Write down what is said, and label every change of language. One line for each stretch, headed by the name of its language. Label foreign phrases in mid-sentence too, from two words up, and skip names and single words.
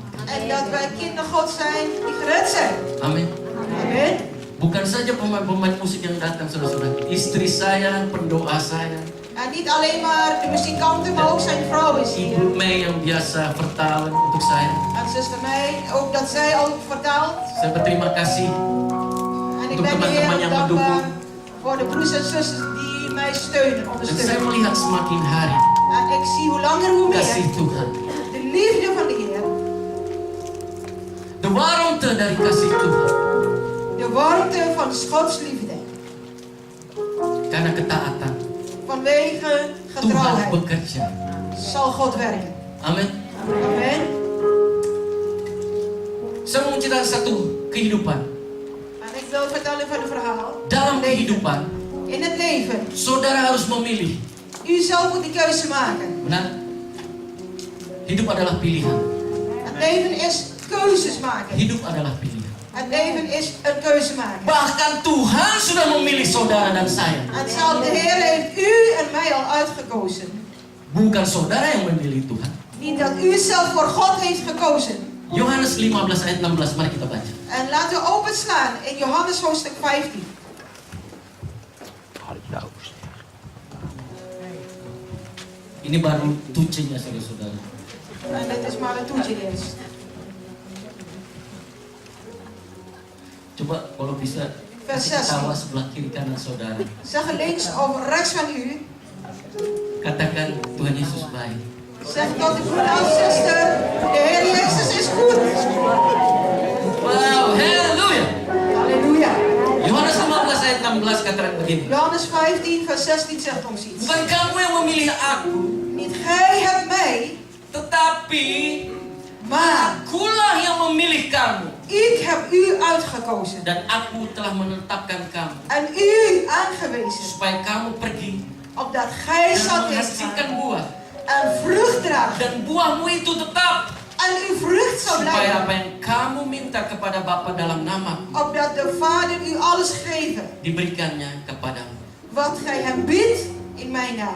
Dutch: En dat wij kinderen God zijn die gered zijn.
Indonesian: Amin.
Dutch: Amen.
Indonesian: Bukan saja pemain-pemain musik yang datang, saudara-saudara. Istri saya, pendoa saya,
Dutch: En niet alleen maar de muzikanten, maar ook zijn vrouw is hier.
Indonesian: Ibu Mei yang biasa vertalen untuk saya.
Dutch: En zuster May, ook dat zij ook vertaalt.
Indonesian: Saya berterima kasih
Dutch: En ik
Indonesian: untuk
Dutch: ben de
Indonesian: teman-teman
Dutch: Heer
Indonesian: yang
Dutch: dankbaar
Indonesian: mendukung.
Dutch: voor de broers en zusters die mij steunen,
Indonesian: Dan saya
Dutch: ondersteunen.
Indonesian: melihat semakin hari
Dutch: En ik zie hoe langer hoe
Indonesian: kasih
Dutch: meer
Indonesian: Tuhan.
Dutch: de liefde van de Heer, De warmte
Indonesian: dari kasih Tuhan.
Dutch: de warmte van Gods liefde,
Indonesian: Karena ketaatan
Dutch: vanwege
Indonesian: Tuhan
Dutch: getrouwheid,
Indonesian: bekerja.
Dutch: zal God werken.
Indonesian: Amin.
Dutch: Amen.
Indonesian: Saya mau menceritakan satu kehidupan.
Dutch: En ik wil vertellen van een verhaal.
Indonesian: Dalam kehidupan,
Dutch: In het leven,
Indonesian: saudara harus memilih.
Dutch: u zelf moet die keuze maken.
Indonesian: Benar? Hidup adalah pilihan.
Dutch: Het leven is keuzes maken.
Indonesian: Hidup adalah pilihan.
Dutch: Het leven is een keuze maken.
Indonesian: Bahkan Tuhan sudah memilih saudara dan saya.
Dutch: En zelfs de Heer heeft u en mij al uitgekozen.
Indonesian: Bukan saudara yang memilih Tuhan.
Dutch: Niet dat u zelf voor God heeft gekozen.
Indonesian: Yohanes 15 ayat 16, mari kita baca.
Dutch: En laten we openslaan in Johannes hoofdstuk 15.
Indonesian: Ini baru tucinya saudara-saudara.
Dutch: En dit is maar een toetje eerst.
Indonesian: Coba kalau bisa
Dutch: Vers
Indonesian: kasih
Dutch: 16.
Indonesian: ketawa sebelah kiri kanan saudara.
Dutch: Zeg links of rechts van u.
Indonesian: Katakan Tuhan Yesus baik.
Dutch: Zeg tot de broeder of zuster. De Heer Jezus is goed.
Indonesian: Wow, haleluya.
Dutch: Halleluja.
Indonesian: Yohanes 15 ayat 16 katakan begini.
Dutch: Johannes 15 vers 16 zegt ons iets.
Indonesian: Bukan kamu yang memilih aku,
Dutch: Niet gij hebt mij,
Indonesian: tetapi
Dutch: maar
Indonesian: akulah yang memilih kamu kamu.
Dutch: Ik heb u uitgekozen.
Indonesian: Dan aku telah menetapkan kamu.
Dutch: En u aangewezen.
Indonesian: Supaya kamu pergi
Dutch: Opdat gij
Indonesian: dan
Dutch: zult
Indonesian: menghasilkan
Dutch: gaan.
Indonesian: buah.
Dutch: En vrucht draagt.
Indonesian: Dan buahmu itu tetap.
Dutch: En uw vrucht zal
Indonesian: Supaya
Dutch: blijven.
Indonesian: apa yang kamu minta kepada Bapa dalam nama
Dutch: Opdat de Vader u alles geven.
Indonesian: diberikannya kepadamu.
Dutch: Wat gij hem biedt in mijn naam.